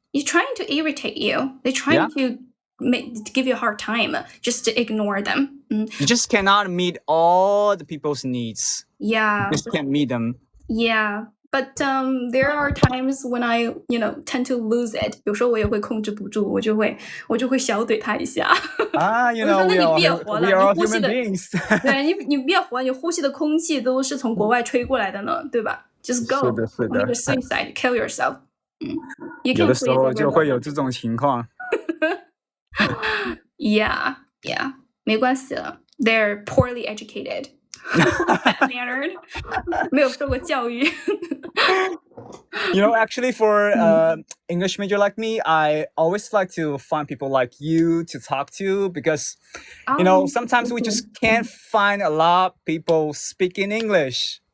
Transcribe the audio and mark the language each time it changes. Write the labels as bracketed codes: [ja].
[en] They're trying to irritate you. They're trying to give you a hard time. Just to ignore them. You just cannot meet all the people's needs. Yeah. You just can't meet them. Yeah. But there are times when I, tend to lose it. [zh] 有时候我也会控制不住，我就会小怼他一下。 [en] We are human beings. [zh] 对，你别活，你呼吸的空气都是从国外吹过来的呢，对吧？ [en] Just go. [zh] 是的。 [en] Commit suicide, kill yourself. [zh] 有的时候就会有这种情况。 [en] Yeah. Yeah, [zh] 没关系了。 [en] They're poorly educated, bad mannered. [zh] 没有受过教育。 [en] Actually, for English major like me, I always like to find people like you to talk to because, sometimes we just can't find a lot of people speaking English.